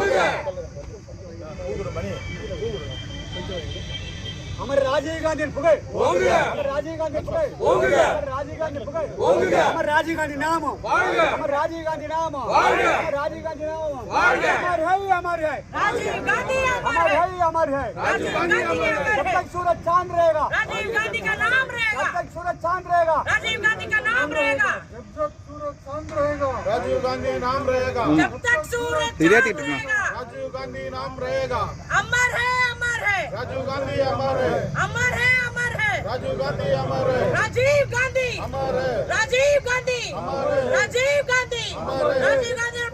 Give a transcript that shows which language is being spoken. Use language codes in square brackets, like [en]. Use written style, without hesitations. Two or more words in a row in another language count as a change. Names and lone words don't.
[ta] அமர் ராஜீவ்காந்தியின் புகழ், அமர் ராஜீவ்காந்தியின் புகழ், அமர் ராஜீவ்காந்தியின் புகழ், அமர் ராஜீவ்காந்தி நாமம், அமர் ராஜீவ்காந்தி நாமம், அமர் ராஜீவ்காந்தி நாமம், [hi] अमर है राजीव गांधी, अमर है अमर है राजीव गांधी, जब तक सूरज चांद रहेगा राजीव गांधी का नाम रहेगा, जब तक सूरज चांद रहेगा राजीव गांधी का नाम रहेगा, जब तक सूरज चांद रहेगा राजीव गांधी नाम रहेगा, जब तक सूरज चांद रहेगा राजीव गांधी नाम रहेगा, अमर है राजीव गांधी, अमर है राजीव गांधी, अमर है राजीव गांधी, अमर है राजीव गांधी, अमर है राजीव गांधी, अमर है राजीव गांधी।